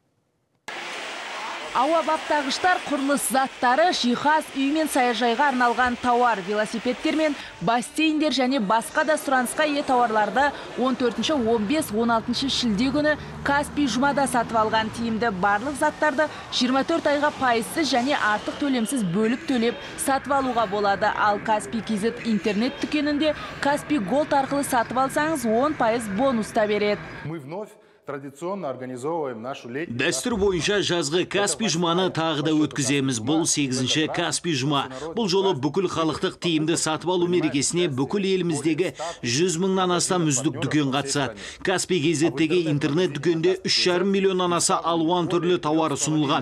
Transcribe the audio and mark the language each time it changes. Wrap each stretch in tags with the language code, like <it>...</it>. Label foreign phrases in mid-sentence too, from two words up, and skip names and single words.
<kk>Ауа баптағыштар, құрылыс заттары, жиһаз, үй мен саяжайға арналған тауар, велосипедтер мен бассейндер және басқа да сұранысқа ие тауарларды 14, 15, 16 шілде күні Каспий жұмада сатып алған тиімді барлық заттарды 24 айға пайызсыз және артық төлемсіз бөліп төлеп сатып алуға болады. Ал Каспий KZ интернет дүкенінде Каспий Gold арқылы сатып алсаңыз 10% бонус та береді.</kk> <ru>Традиционно организовываем нашу летнюю...</ru> <kk>Дәстүр бойынша жазғы Каспий жұманы тағы да өткіземіз. Бұл 8-ші Каспий жұма. Бұл жолы бүкіл халықтық тиімді сатып алу мерекесіне бүкіл еліміздегі 100 мыңнан астам үздік дүкен қатысады. Каспий KZ-тегі интернет дүкенде 3,5 миллионнан аса алуан түрлі тауар ұсынылған.</kk>